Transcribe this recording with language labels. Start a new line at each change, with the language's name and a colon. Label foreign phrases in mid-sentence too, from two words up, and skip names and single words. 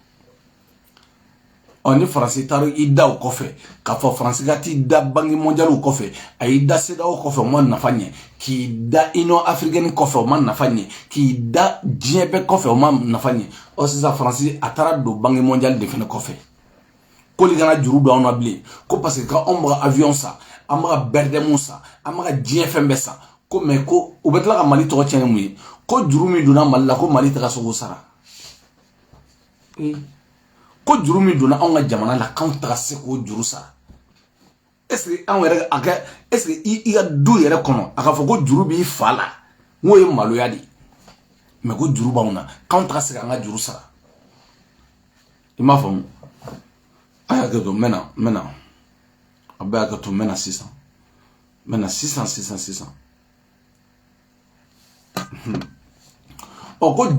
Bambara: ni Faransi taara i da o kɔfɛ k'a fɔ Faransi ka t'i da
French: banque mondiale
Bambara: kɔfɛ a y'i da CEDEAO kɔfɛ o ma nafa ɲɛ k'i da Union africaine kɔfɛ o ma nafa ɲɛ k'i da diɲɛ bɛɛ kɔfɛ o ma nafa ɲɛ sisan Faransi a taara don
French: banque mondiale
Bambara: de fana kɔfɛ k'olu kana juru don anw na bilen ko
French: parce que
Bambara: k'anw bɛ ka avion san an bɛ ka bɛrɛdɛmu san an bɛ ka diɲɛ fɛn bɛɛ san ko mais ko u bɛ tila ka Mali tɔgɔ tiɲɛ mun ye ko juru min donna Mali la ko Mali tɛ ka se k'o sara ko juru min donna anw ka jamana la k'anw tɛ ka se k'o juru sara
French: est-ce que
Bambara: anw yɛrɛ a kɛ
French: est-ce que
Bambara: i ka du yɛrɛ kɔnɔ a ka fɔ ko juru b'i fa la n'o ye maloya de ye mais ko juru b'anw na k'anw tɛ ka se k'an ka juru sara i m'a faamu a y'a kɛ to n bɛ na a bɛɛ y'a kɛ to n bɛ na sisan o ko